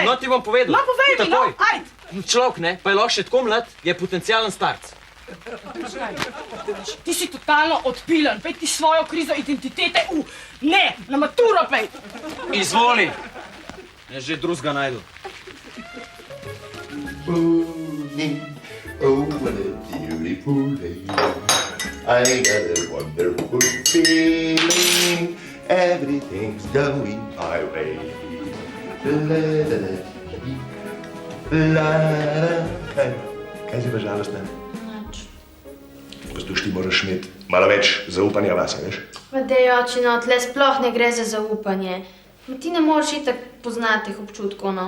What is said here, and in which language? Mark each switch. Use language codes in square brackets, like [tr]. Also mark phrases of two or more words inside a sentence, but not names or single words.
[sl] No, ti bom povedal. No, povej mi, no, Takoj. ajd. Človek, ne, pa je lahko še tako mlad, je potencialen starc. Ti si totalno odpilen, pej ti svojo krizo identitete ne, na maturo pej. Izvoli. Jaz že drugega najdu. [en] Oh, what a beautiful day. I got a wonderful feeling. Everything's going my way. [sl] Kaj si pa žalostna? Nič. Posluš, ti moraš imeti malo več zaupanja vase, veš? Pa dej, očino, tle sploh ne gre za zaupanje. Ti ne moreš itak poznati teh občutkov, no.